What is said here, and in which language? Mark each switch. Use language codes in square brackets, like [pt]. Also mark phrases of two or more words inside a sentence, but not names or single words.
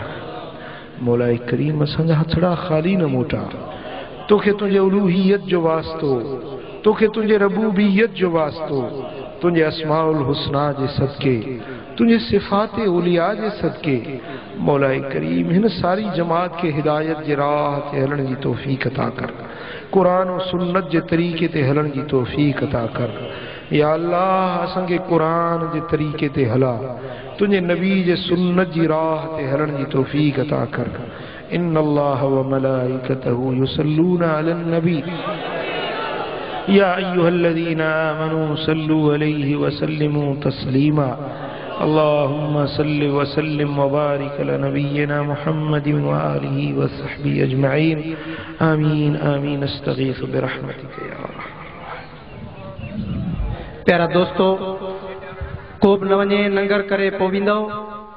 [sd] मौलाए करीम असांजा हथड़ा खाली न मोटा तोखे तुंहिंजे उलूहियत जो वास्तो तोखे तुंहिंजे रबूबियत जो वास्तो तुंहिंजे [ar] أسماء الحسنى [sd] जे सदके तुंहिंजे सिफ़ात उलिया जे सदके मौलाए करीम हिन सारी जमात के हिदायत जे राह ते हलण जी तौफीक अता कर कुरान और सुन्नत जे तरीके ते हलण जी तौफीक अता कर। या अल्लाह असांखे कुरान जे तरीके ते हला तुंहिंजे नबी जे सुन्नत जी राह ते हलण जी तौफीक अता कर। [ar] إن الله وملائكته يصلون على النبي يا أيها الذين آمنوا صلوا عليه وسلموا تسليما. اللهم صل وسلم وبارك على نبينا محمد وآله وصحبه أجمعين. آمين آمين۔ أستغيث برحمتك يا [sd] प्यारा दोस्तों, को बि न वञे नंगर करे पोइ वेंदो।